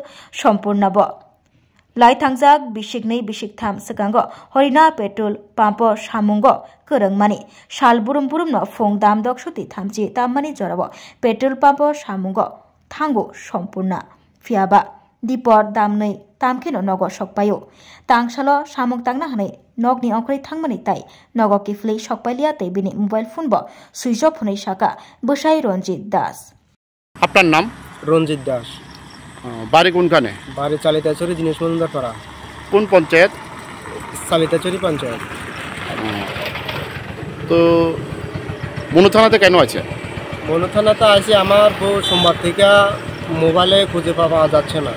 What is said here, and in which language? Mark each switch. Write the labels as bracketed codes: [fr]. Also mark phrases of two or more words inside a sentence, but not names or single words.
[trp] Sopurna bo lai thangjak bisik tham sekango Horina petrol pumpo samungo kerengmani salburum no phong damdok suti thamchi tammani jorabo petrol pumpo samungo thango Sopurna fiaba dipor damnei tamkhino nogo sokpayo tangsalo samung tangna hanai nokni ongkrai thangmani tai nogo kiflei sokpalia tei bini mobile phone bo switch off honai saka besai Ranjit Das [bn] আপনার নাম? রঞ্জিত দাস। বাড়ি কোনখানে? বাড়ি চালিতাচুরি দিনেশ মজুমদার পাড়া। কোন পঞ্চায়েত? চালিতাচুরি পঞ্চায়েত। তো মনু থানাতে কেন আছে? মনু থানাতে আছে আমার বউ সোমবার থেকে মোবাইলে খুঁজে পাওয়া যাচ্ছে না।